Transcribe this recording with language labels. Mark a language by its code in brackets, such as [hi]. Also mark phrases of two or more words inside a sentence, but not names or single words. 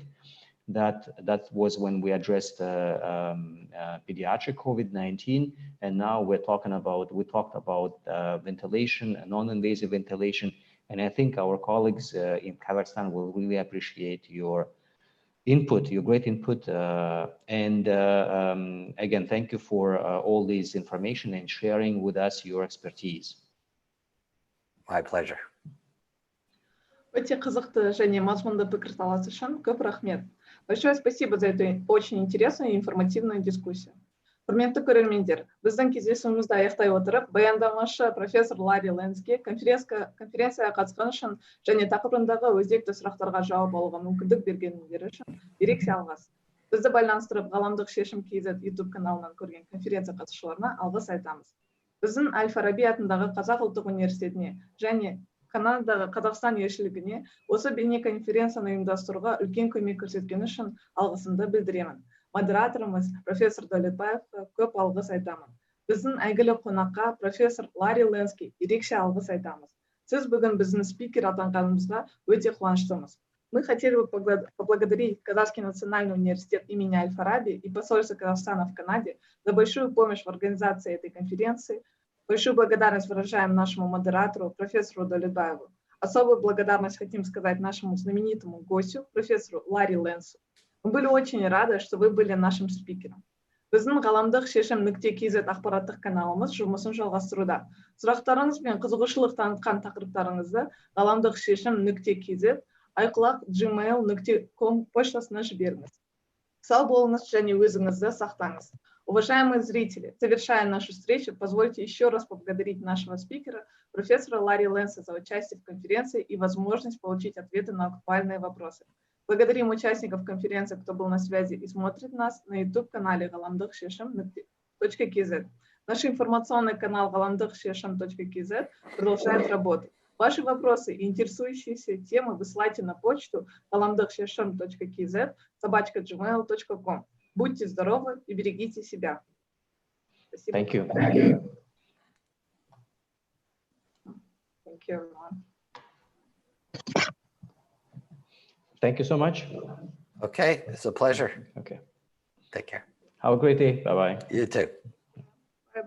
[en] That was when we addressed pediatric COVID-19, and now we talked about ventilation and non-invasive ventilation. And I think our colleagues in Kazakhstan will really appreciate your input, your great input. Again, thank you for all this information and sharing with us your expertise. My pleasure. [kk] Өте қызықты және мазмұнды пікірталас үшін көп рахмет. [ru] Большое спасибо за эту очень интересную и информативную дискуссию. [kk] Құрметті көрермендер, біздің кездесуімізді аяқтай отырып, баяндамашы профессор Ларри Ленски конференцияға қатысқан үшін және тақырыбындағы өзекті сұрақтарға жауап алуға мүмкіндік бергендері үшін ерекше алғыс. Бізді байланыстырып Galamdyq-sheshim KZ YouTube каналынан көрген конференция қатысушыларына алғыс айтамыз. Біздің Әл-Фараби атындағы Қазақ ұлттық университетіне және Канададағы Қазақстан елшілігіне осы бейнеконференцияны ұйымдастыруға үлкен көмек көрсеткені үшін алғысымды білдіремін. Модераторымыз профессор Дәулетбаевқа көп алғыс айтамын. Біздің әйгілі қонаққа профессор Ларри Ленски ерекше алғыс айтамыз. Сіз бүгін біздің спикер атанғанымызға өте қуаныштымыз. [ru] Мы хотели бы поблагодарить Казахский национальный университет имени Аль-Фараби и посольство Казахстана в Канаде за большую помощь в организации этой конференции. Большую благодарность выражаем нашему модератору, профессору Дәулетбаеву. Особую благодарность хотим сказать нашему знаменитому гостю, профессору Ларри Ленсу. Мы были очень рады, что вы были нашим спикером. [kk] Біздің Galamdyq-sheshim.kz ақпараттық каналымыз жұмысын жалғастыруда. Сұрақтарыңыз бен қызығушылық танытқан тақырыптарыңызды Galamdyq-sheshim.kz @gmail.com поштасына жіберіңіз. Сау болыңыз және өзіңізді сақтаңыз. [ru] Уважаемые зрители, завершая нашу встречу, позвольте еще раз поблагодарить нашего спикера, профессора Ларри Ленса, за участие в конференции и возможность получить ответы на актуальные вопросы. Благодарим участников конференции, кто был на связи и смотрит нас на YouTube-канале Galamdyq-sheshim.kz. Наш информационный канал Galamdyq-sheshim.kz продолжает работать. Ваши вопросы и интересующиеся темы высылайте на почту galamdyq-sheshim.kz@gmail.com. Будьте здоровы и берегите себя. Спасибо. [en] Thank you. Thank you, everyone. Thank you so much. Okay, it's a pleasure. Okay. Take care. Have a great day. Bye-bye. You too.